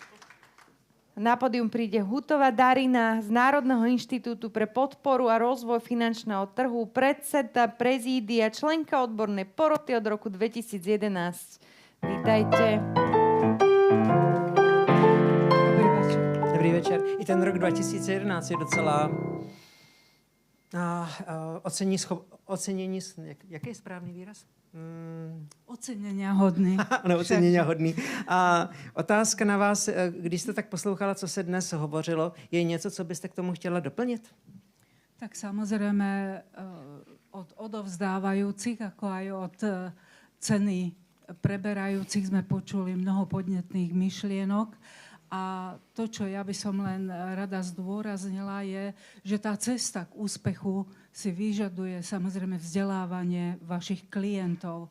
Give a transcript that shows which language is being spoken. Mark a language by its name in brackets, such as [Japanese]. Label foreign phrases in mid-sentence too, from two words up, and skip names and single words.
[Slovak] Na pódium príde Hutová Darina z Národného inštitútu pre podporu a rozvoj finančného trhu, predseda prezídia, členka odbornej poroty od roku 2011. Vítajte. Dobrý večer. [Czech] I ten rok 2011 je docela ocenění, jaký je správný výraz? Ocenění hodný. Ano, ocenění hodný. A otázka na vás, když jste tak poslouchala, co se dnes hovořilo, je něco, co byste k tomu chtěla doplnit? [Slovak] Tak samozrejme od odovzdávajúcich, ako aj od ceny preberajúcich sme počuli mnoho podnetných myšlienok. A to, čo ja by som len rada zdôraznila, je, že tá cesta k úspechu si vyžaduje samozrejme vzdelávanie vašich klientov.